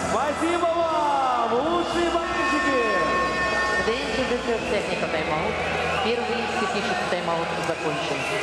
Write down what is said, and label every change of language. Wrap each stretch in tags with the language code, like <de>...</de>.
<ru>Спасибо вам, лучшие болельщики!</ru> <en>This is the third technical timeout.</en> <ru>Первый технический тайм-аут закончен.</ru>